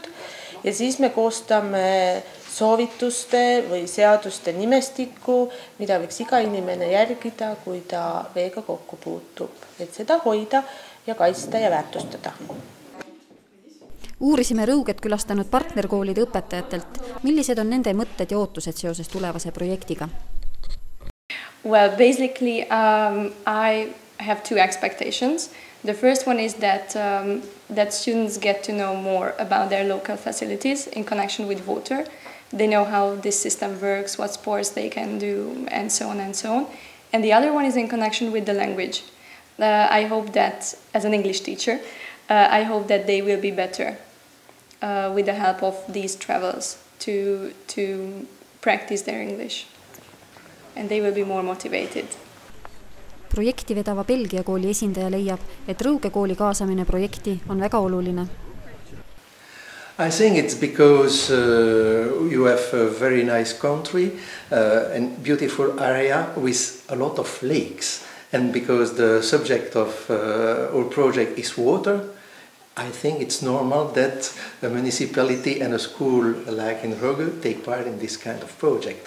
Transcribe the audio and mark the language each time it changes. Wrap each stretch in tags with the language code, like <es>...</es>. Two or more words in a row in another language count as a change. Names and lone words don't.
<et>Ja siis me koostame soovituste või seaduste nimestikku, mida võiks iga inimene järgida, kui ta veega kokku puutub, et seda hoida ja kaitsta ja väärtustada. Uurisime Rõuget külastanud partnerkoolide õpetajatelt, millised on nende mõtted ja ootused seoses tulevase projektiga?</et> <en>Well, basically, I have 2 expectations. The first one is that students get to know more about their local facilities in connection with water. They know how this system works, what sports they can do, and so on and so on. And the other one is in connection with the language. I hope that, as an English teacher, I hope that they will be better with the help of these travels to practice their English. And they will be more motivated.</en> <et>Projekti vedava Belgia kooli esindaja leiab, et Rõuge kooli kaasamine projekti on väga oluline.</et> <en>I think it's because you have a very nice country and beautiful area with a lot of lakes. And because the subject of our project is water, I think it's normal that a municipality and a school like in Rõuge take part in this kind of project.</en>